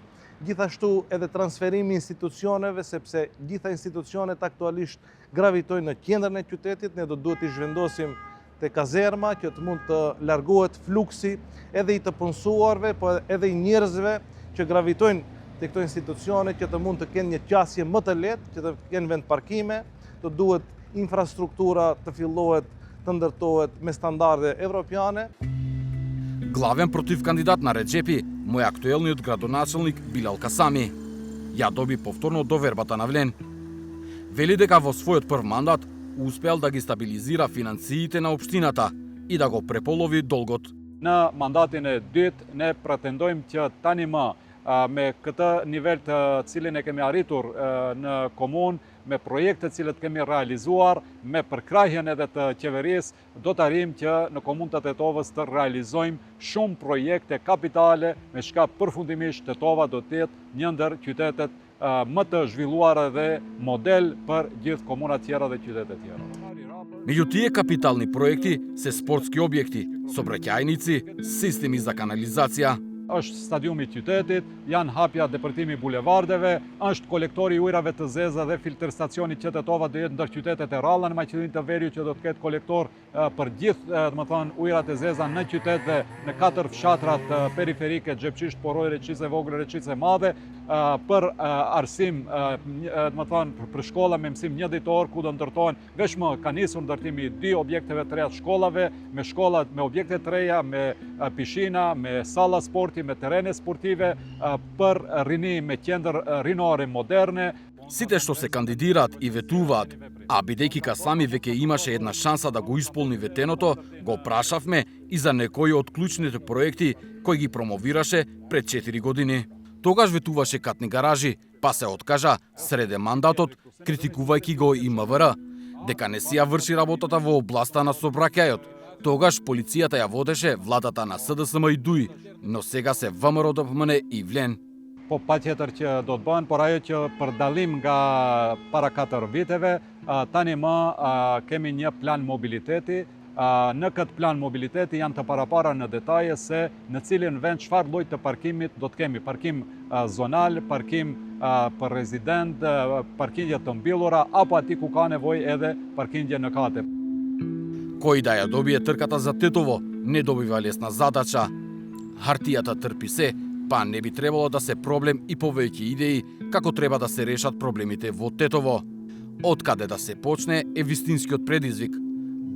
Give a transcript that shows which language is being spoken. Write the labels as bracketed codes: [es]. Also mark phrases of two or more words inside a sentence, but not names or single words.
[sq] Gjithashtu edhe transferimi institucioneve, sepse gjitha institucionet aktualisht gravitojnë në qendrën e qytetit, ne do duhet i zhvendosim te kazerma që të mund të largohet fluksi edhe i të punësuarve, po edhe i njerëzve që gravitojnë te këto institucione që të mund të kenë një qasje më të lehtë, që të kenë vend parkime, të duhet infrastruktura të fillohet të ndërtohet me standarde evropiane. [mk] Главен против кандидат на Реджепи му е актуелниот градоначалник Билал Касами. Ја доби повторно довербата на Влен. Вели дека во својот прв мандат успеал да ги стабилизира финансиите на општината и да го преполови долгот. [sq] Në mandatin e dytë ne pretendojmë që tani më me këtë nivel të cilin e kemi arritur në komunë, me projekte cilët kemi realizuar, me përkrahjen edhe të qeverisë, do të arrijmë që në komunën të Tetovës të realizojmë shumë projekte kapitale, me shka përfundimisht Tetova do të jetë një ndër qytetet më të zhvilluara dhe model për gjithë komunat tjera dhe qytetet tjera. [mk] Меѓу тие капитални проекти се спортски објекти, сообраќајници, системи за канализација. [sq] Është stadiumi i qytetit, janë hapja depërtimi bulevardeve, është kolektori i ujrave të zeza dhe filtr stacioni që Tetova do jetë ndër qytetet e ralla në Maqedoninë të Veriut që do të ketë kolektor për gjithë, ujrat e zeza në qytet dhe në 4 fshatrat periferike, Xhepçisht, Poroj, Reçice Vogël, Reçice Madhe. për arsim, do të thonë për shkolla me mësim një ditor ku do ndërtohen veç më ka nisur ndërtimi i 2 objekteve të reja të shkollave, me shkollat me objekte të reja, me pishina, me salla sporti, me terene sportive për rini me qendër rinore moderne. [mk] Сите што се кандидираат и ветуваат, а бидејќи ка сами веќе имаше една шанса да го исполни ветеното, го прашавме и за некои од клучните проекти кои ги промовираше пред 4 години. Тогаш ветуваше катни гаражи, па се откажа среде мандатот, критикувајќи го и МВР, дека не си ја врши работата во областа на сообраќајот. Тогаш полицијата ја водеше владата на СДСМ и ДУИ, но сега се ВМРО ДПМН и Влен. [sq] Po patjetër që do të bëhen, por ajo që për dallim nga para 4 viteve, tani më kemi një plan mobiliteti. Në këtë plan mobiliteti janë të parapara në detaje se në cilin vend çfarë lloj të parkimit do të kemi. Parkim zonal, parkim për rezident, parkingje të mbyllura, apo aty ku ka nevojë edhe parkingje në kate. [mk] Кој да ја добие трката за Тетово, не добива лесна задача. Хартијата трпи се, па не би требало да се проблем и повеќе идеи како треба да се решат проблемите во Тетово. Од каде да се почне е вистинскиот предизвик.